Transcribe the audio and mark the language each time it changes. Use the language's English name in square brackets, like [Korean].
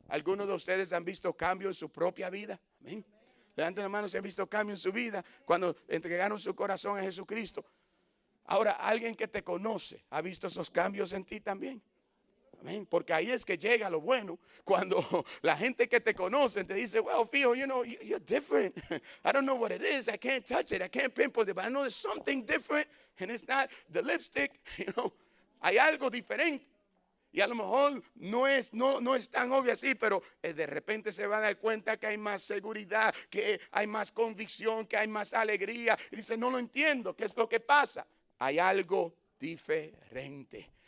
[Spanish] ¿Algunos de ustedes han visto cambio en su propia vida? Amén. Levanten la mano si han visto cambio en su vida cuando entregaron su corazón a Jesucristo. Ahora, alguien que te conoce ha visto esos cambios en ti también. Amén. Porque ahí es que llega lo bueno. Cuando la gente que te conoce te dice, [English] well, Phil, you know, you're different. I don't know what it is. I can't touch it. I can't pinpoint it. But I know there's something different. And it's not the lipstick. You know, [Spanish] hay algo diferente. Y a lo mejor no es tan obvio así, pero de repente se va a dar cuenta que hay más seguridad, que hay más convicción, que hay más alegría. Y dice, no lo entiendo, ¿qué es lo que pasa? Hay algo diferente.